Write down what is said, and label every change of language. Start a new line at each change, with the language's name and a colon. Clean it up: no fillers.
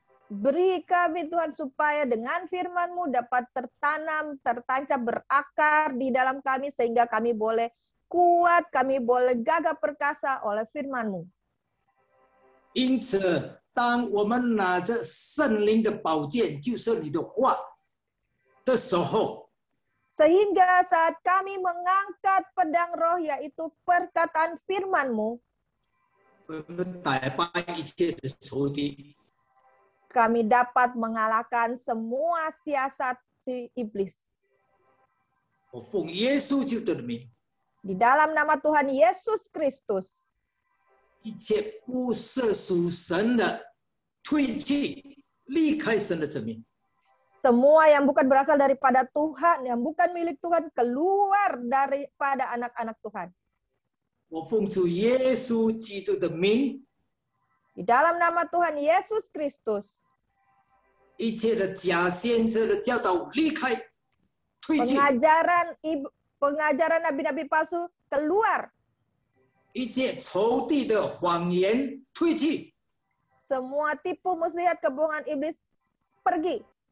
Indonesian: Beri kami Tuhan supaya dengan firman-Mu dapat tertanam, tertancap, berakar di dalam kami sehingga kami boleh kuat, kami boleh gagah perkasa oleh firman-Mu.
Chinese: 因此，当我们拿着圣灵的宝剑，就是你的话的时候，
Indonesian: Sehingga saat kami mengangkat pedang roh yaitu perkataan firman-Mu,
Chinese: 我们打败一切的仇敌。
Indonesian: kami dapat mengalahkan semua siasat si iblis.
Chinese: 我奉耶稣基督的名，
Indonesian: Di dalam nama Tuhan Yesus Kristus,
Chinese: 一切不是属神的退去，离开神的子民。
Indonesian: semua yang bukan berasal daripada Tuhan, yang bukan milik Tuhan, keluar daripada anak-anak Tuhan.
Chinese: 我奉主耶稣基督的名，
Indonesian: Di dalam nama Tuhan Yesus Kristus,
Chinese: 一切的假先知的教导离开，退去；
Indonesian: pengajaran nabi-nabi palsu keluar.
Chinese: 一切仇敌的谎言退去；
Indonesian: Semua tipu muslihat kebohongan iblis pergi.